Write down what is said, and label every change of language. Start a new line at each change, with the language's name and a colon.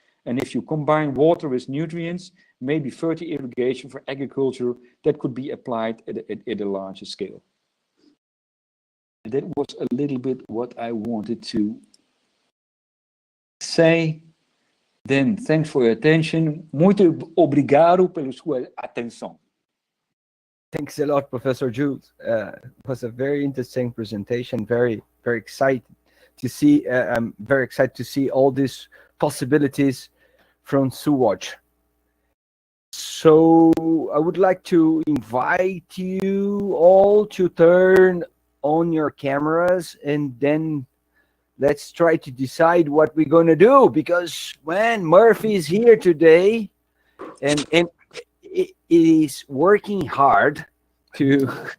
English: And if you combine water with nutrients, maybe fertile irrigation for agriculture, that could be applied at a larger scale. That was a little bit what I wanted to say. Then, thanks for your attention.
Portuguese: Muito obrigado pela sua atenção.
English: Thanks a lot, Professor Jules. It was a very interesting presentation. Very, very excited to see. I'm very excited to see all these possibilities from Suwatch. So I would like to invite you all to turn on your cameras, and then let's try to decide what we're going to do, because when Murphy is here today and it is working hard to